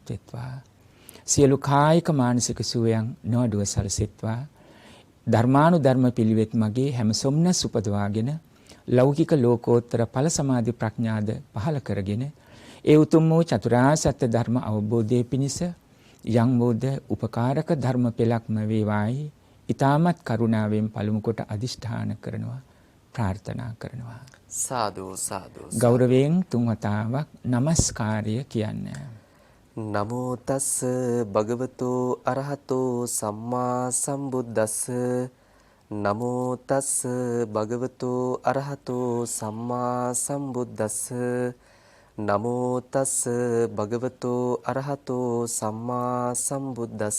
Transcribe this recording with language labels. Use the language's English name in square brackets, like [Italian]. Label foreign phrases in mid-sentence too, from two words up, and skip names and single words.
[Sinhala] වෙත්වා සියලු කායික මානසික සුවයන් නොඅඩුව සැලසෙත්වා ධර්මානුධර්ම පිළිවෙත් මගේ හැම සොම්නස් උපදවාගෙන ලෞකික ලෝකෝත්තර ඵල සමාධි ප්‍රඥාද පහළ කරගෙන ඒ උතුම් වූ චතුරාර්ය සත්‍ය ධර්ම අවබෝධයේ පිණිස යම් බෝධ උපකාරක ධර්ම පෙළක්ම වේවායි ඊ타මත් කරුණාවෙන් පළමු කොට අදිෂ්ඨාන කරනවා ප්‍රාර්ථනා කරනවා. සාදු සාදු. ගෞරවයෙන් තුන් වතාවක් নমස්කාරය කියන්නේ. [Pali] නමෝ තස් භගවතු අරහතෝ සම්මා සම්බුද්දස්ස නමෝ තස් භගවතු අරහතෝ සම්මා සම්බුද්දස්ස නමෝ තස් භගවතු අරහතෝ සම්මා සම්බුද්දස්ස